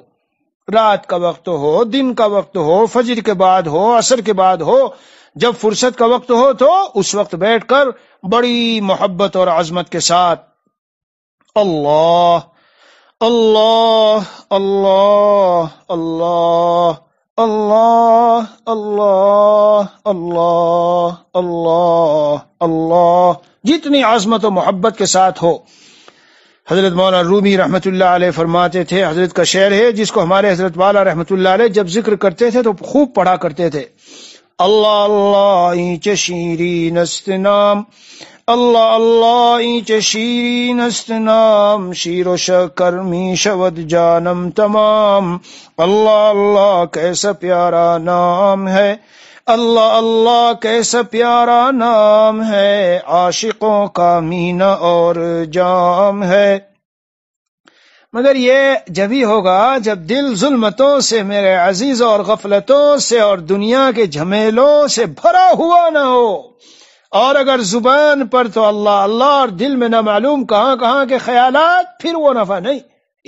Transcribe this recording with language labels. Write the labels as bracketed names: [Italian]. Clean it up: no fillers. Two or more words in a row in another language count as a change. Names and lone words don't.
[Urdu] رات کا وقت ہو، دن کا وقت ہو، فجر کے بعد ہو، عصر کے بعد ہو، جب فرصت کا وقت ہو تو اس وقت بیٹھ کر بڑی محبت اور عظمت کے ساتھ اللہ اللہ اللہ اللہ اللہ اللہ اللہ اللہ اللہ جتنی عظمت و محبت کے ساتھ ہو۔ حضرت مولانا رومی رحمت اللہ علیہ فرماتے تھے، حضرت کا شعر ہے جس کو ہمارے حضرت والا رحمت اللہ علیہ جب ذکر کرتے تھے تو خوب پڑھا کرتے تھے، [Persian] اللہ اللہ اینچ شیرین است نام، اللہ اللہ اینچ شیرین است نام، شیر و شکر می شود جانم تمام، [Urdu] اللہ اللہ کیسا پیارا نام ہے، اللہ اللہ کیسا پیارا نام ہے، عاشقوں کا مینہ اور جام ہے۔ مگر یہ جبھی ہوگا جب دل ظلمتوں سے میرے عزیز اور غفلتوں سے اور دنیا کے جھمیلوں سے بھرا ہوا نہ ہو، اور اگر زبان پر تو اللہ اللہ اور دل میں نہ معلوم کہاں کہاں کے خیالات، پھر وہ نفع نہیں۔